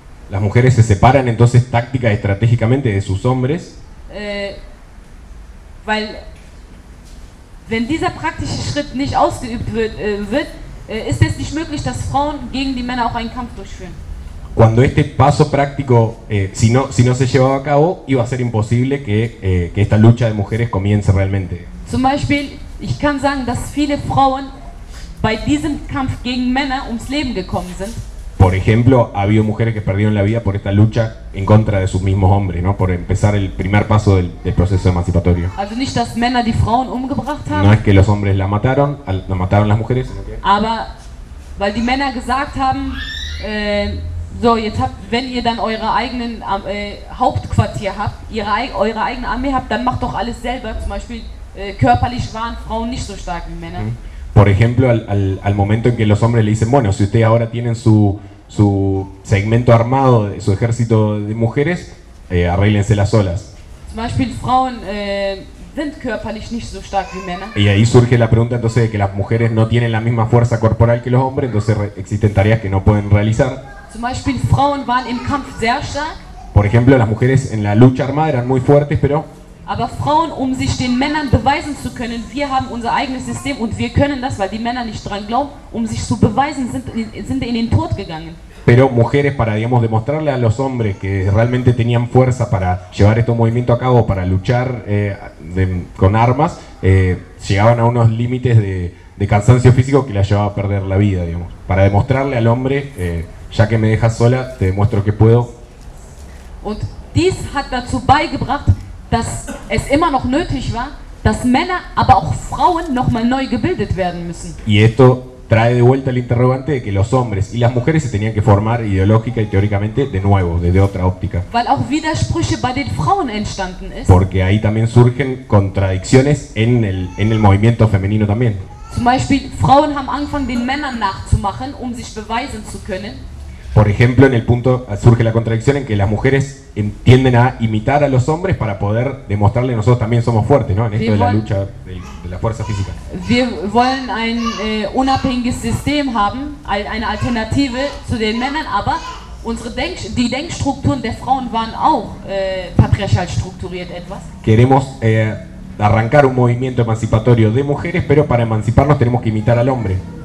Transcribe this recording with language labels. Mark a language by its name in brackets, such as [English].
[Spanish] Las mujeres se separan entonces táctica y estratégicamente de sus hombres. [German] Weil, wenn dieser praktische Schritt nicht ausgeübt wird, ist es nicht möglich, dass Frauen gegen die Männer auch einen Kampf durchführen. [Spanish] Cuando este paso práctico, si no, si no se llevaba a cabo, iba a ser imposible que esta lucha de mujeres comience realmente. [German] Zum Beispiel, ich kann sagen, dass viele Frauen bei diesem Kampf gegen Männer ums Leben gekommen sind. [Spanish] Por ejemplo, ha habido mujeres que perdieron la vida por esta lucha en contra de sus mismos hombres, ¿no? Por empezar el primer paso del, del proceso emancipatorio. [German] Also nicht, dass Männer die Frauen umgebracht haben. [Spanish] No es que los hombres la mataron, la mataron las mujeres. [German] Aber weil die Männer gesagt haben, so, jetzt habt, wenn ihr dann eure eigenen Hauptquartier habt, ihre, eure eigene Armee habt, dann macht doch alles selber, zum Beispiel körperlich waren Frauen nicht so stark wie Männer. [Spanish] Por ejemplo, al momento en que los hombres le dicen, bueno, si ustedes ahora tienen su segmento armado, su ejército de mujeres, arréglenselas solas. [German] Zum Beispiel Frauen sind körperlich nicht so stark wie Männer. [Spanish] Y ahí surge la pregunta entonces de que las mujeres no tienen la misma fuerza corporal que los hombres, entonces existen tareas que no pueden realizar. [German] Zum Beispiel Frauen waren im Kampf sehr stark. [Spanish] Por ejemplo, las mujeres en la lucha armada eran muy fuertes, pero [German] aber Frauen, um sich den Männern beweisen zu können, wir haben unser eigenes System und wir können das, weil die Männer nicht dran glauben, um sich zu beweisen, sind in den Tod gegangen. [Spanish] Pero mujeres para, digamos, demostrarle a los hombres que realmente tenían fuerza para llevar este movimiento a cabo, para luchar con armas, llegaban a unos límites de cansancio físico que la llevaba a perder la vida, digamos. Para demostrarle al hombre, ya que me dejas sola, te demuestro que puedo. [German] Und dies hat dazu beigebracht, dass es immer noch nötig war, dass Männer, aber auch Frauen nochmal neu gebildet werden müssen. [Spanish] Y esto trae de vuelta el interrogante de que los hombres y las mujeres se tenían que formar ideológica y teóricamente de nuevo, desde otra óptica. [German] Weil auch Widersprüche bei den Frauen entstanden ist. [Spanish] Porque ahí también surgen contradicciones en el movimiento femenino también. [German] Zum Beispiel, Frauen haben angefangen, den Männern nachzumachen, um sich beweisen zu können. [Spanish] Por ejemplo, en el punto surge la contradicción en que las mujeres tienden a imitar a los hombres para poder demostrarle que nosotros también somos fuertes, ¿no? En esto de la lucha de la fuerza física. [German] Wir wollen ein unabhängiges System haben, eine Alternative zu den Männern, aber die Denkstrukturen der Frauen waren auch patriarchal strukturiert etwas. [Spanish] Queremos arrancar un movimiento emancipatorio de mujeres, pero para emanciparnos tenemos que imitar al hombre.